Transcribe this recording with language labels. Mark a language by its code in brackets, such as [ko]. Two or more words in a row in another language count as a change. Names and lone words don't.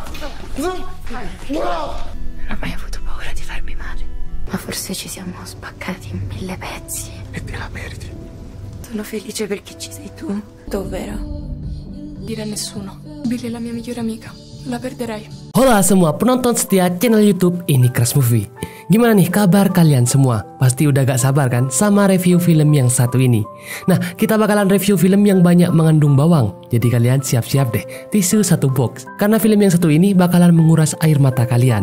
[it] Non ho mai avuto paura di farmi male, ma forse ci siamo spaccati in 1000 pezzi. E te la meriti. Sono felice perché ci sei tu. Dovvero? Dire a nessuno. Billy è la mia migliore amica. La perderei. [id] Hola semua penonton setia channel YouTube ini Crush Movie. Gimana nih kabar kalian semua? Pasti udah gak sabar kan sama review film yang satu ini. Nah, kita bakalan review film yang banyak mengandung bawang. Jadi kalian siap-siap deh, tisu satu box. Karena film yang satu ini bakalan menguras air mata kalian.